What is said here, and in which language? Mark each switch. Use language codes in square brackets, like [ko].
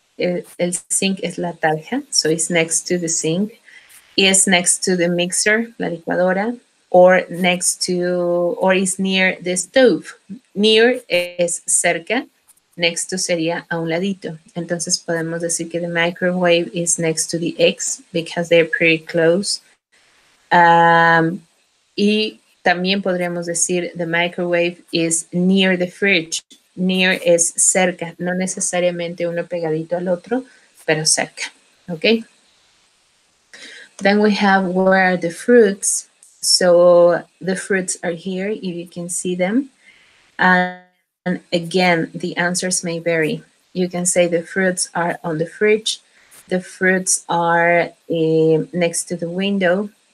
[es] El sink es la tarja, [en] so it's next to the sink, is next to the mixer, [es] la licuadora, [en] or next to, or is near the stove. [es] Near es cerca, next to sería a un ladito. Entonces podemos decir que [en] the microwave is next to the eggs because they're pretty close. [es] Y también podríamos decir [en] the microwave is near the fridge. [es] Near es cerca, no necesariamente uno pegadito al otro, pero cerca. Okay. [en] Then we have where are the fruits. So the fruits are here, if you can see them. And again, the answers may vary. You can say the fruits are on the fridge. The fruits are next to the window.